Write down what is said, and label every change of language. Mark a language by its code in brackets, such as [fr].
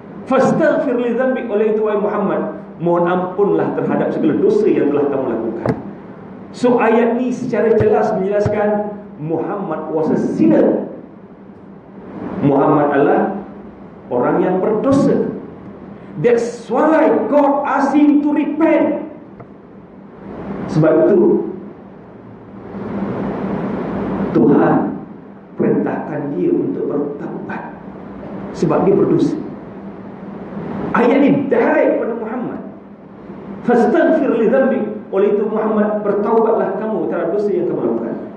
[ar] Fastaghfir li dhanbi, [ms] oleh itu wahai Muhammad, mohon ampunlah terhadap segala dosa yang telah kamu lakukan. So ayat ni secara jelas menjelaskan Muhammad [en] was a sinner. [ms] Muhammad adalah orang yang berdosa. [en] That's why God asked him to repent. [ms] Sebab itu Tuhan perintahkan dia untuk bertaubat, sebab dia berdosa. Ayat ini direct pada Muhammad. [ar] Fastaghfir li dhanbi, [ms] oleh itu Muhammad, bertaubatlah kamu terhadap dosa yang kamu lakukan.